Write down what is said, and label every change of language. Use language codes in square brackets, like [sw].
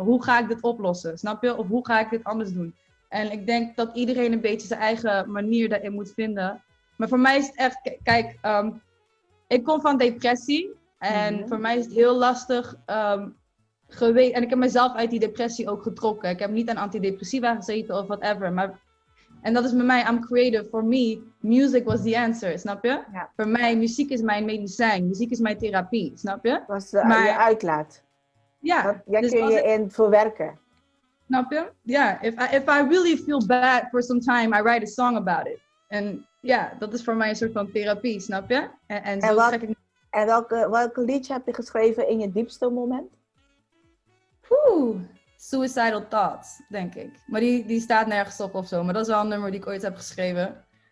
[nl] Hoe ga ik dit oplossen, snap je? Of hoe ga ik dit anders doen? En ik denk dat iedereen een beetje zijn eigen manier daarin moet vinden. Maar voor mij is het echt, kijk, ik kom van depressie. En voor mij is het heel lastig geweest. En ik heb mezelf uit die depressie ook getrokken. Ik heb niet aan antidepressiva gezeten of whatever. En dat is bij mij, [en] I'm creative. For me, music was the answer, [nl] snap je? Ja. Voor mij, muziek is mijn medicijn. Muziek is mijn therapie, snap je? Dat is je uitlaat. Ja. Daar Dus kun je in verwerken. Snap je? Ja, [en] if I really feel bad for some time, I write a song about it. [nl] En ja, dat is voor mij een soort van therapie, snap je? En zo trek ik... En welke liedje heb je geschreven in je diepste moment? Suicidal Thoughts, denk ik. Maar die staat nergens op of zo. Maar dat is wel een nummer die ik ooit heb geschreven.